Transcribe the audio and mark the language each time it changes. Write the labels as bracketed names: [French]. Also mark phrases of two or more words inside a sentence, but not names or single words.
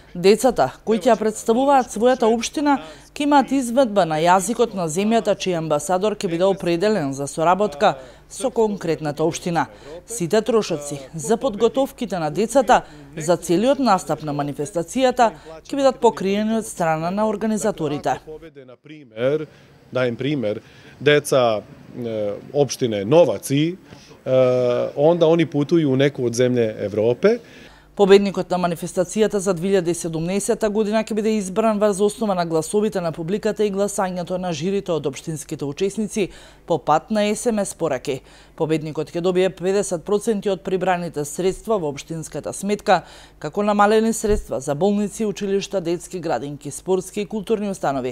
[Macedonian] Децата, кои ќе ја представуваат својата општина, ќе имаат изведба на јазикот на земјата, чиј амбасадор ќе биде определен за соработка со конкретната општина. Сите трошоци за подготовките на децата за целиот настап на манифестацијата ќе бидат покриени од страна на организаторите. [Serbian] Даjem пример, деца општине Новаци, onda oni putuju u neku od zemlje Evrope. [Macedonian] Победникот на манифестацијата за 2017 година ќе биде избран врз основа на гласовите на публиката и гласањето на жирито од општинските учесници по пат на СМС пораки. Победникот ќе добие 50% од прибраните средства во општинската сметка, како намалени средства за болници, училишта, детски градинки, спортски и културни установи.